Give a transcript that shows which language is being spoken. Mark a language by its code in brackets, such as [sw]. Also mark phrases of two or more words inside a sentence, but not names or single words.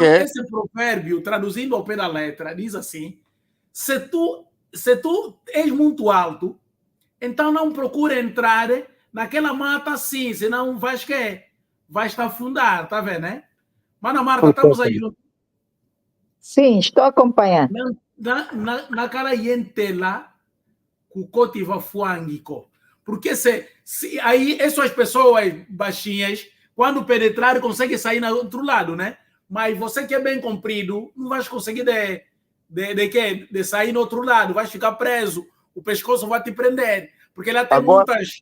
[pt] Então, esse provérbio, traduzindo ao pé da letra, diz assim: se tu és muito alto, então não procura entrar naquela mata assim, senão vais te afundar, tá vendo, né? Mana Marta, estamos aí juntos? Sim, estou acompanhando. [kmb] Na cara yentela, kukoti va fuangico. [pt] Porque se aí essas pessoas baixinhas, quando penetrar, conseguem sair no outro lado, né? Mas você que é bem comprido, não vai conseguir de sair no outro lado, vai ficar preso, o pescoço vai te prender, porque ela tem muitas...